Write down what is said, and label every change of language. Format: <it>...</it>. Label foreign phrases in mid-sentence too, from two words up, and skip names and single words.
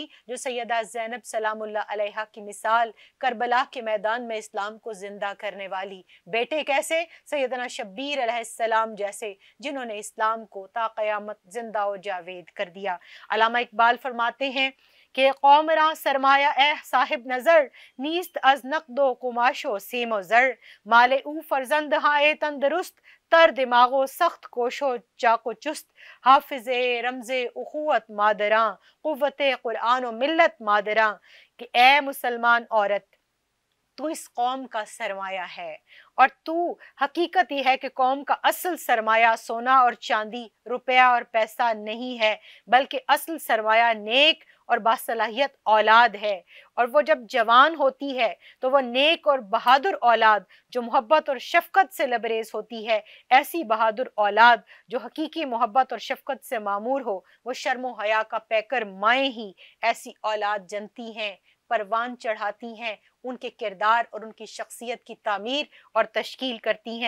<ur>جو سیدہ زینب</ur> <ar>سلام اللہ علیہا</ar> <ur>کی مثال، کربلا کے میدان میں اسلام کو زندہ کرنے والی۔ بیٹے کیسے؟ سیدنا شبیر</ur> <ar>علیہ السلام</ar> <ur>جیسے، جنہوں نے اسلام کو تا قیامت زندہ و جاوید کر دیا۔ علامہ اقبال فرماتے ہیں کہ</ur> <fa>قوم را سرمایہ اے صاحب نظر نیست از نقد و قماش و سیم و زر مال او فرزند ہائے تندرست تر دماغ و سخت کوش و چاق و چست حافظ رمز اخوت مادراں قوت قرآن و ملت مادراں</fa> <ur>کہ اے مسلمان عورت تو اس قوم کا سرمایہ ہے، اور تو حقیقت یہ ہے کہ قوم کا اصل سرمایہ سونا اور چاندی، روپیہ اور پیسہ نہیں ہے، بلکہ اصل سرمایہ نیک اور باصلاحیت اولاد ہے، اور وہ جب جوان ہوتی ہے تو وہ نیک اور بہادر اولاد جو محبت اور شفقت سے لبریز ہوتی ہے، ایسی بہادر اولاد جو حقیقی محبت اور شفقت سے معمور ہو، وہ شرم و حیا کا پیکر مائیں ہی ایسی اولاد جنتی ہیں، پروان چڑھاتی ہیں، ان کے کردار اور ان کی شخصیت کی تعمیر اور تشکیل کرتی ہیں۔</ur>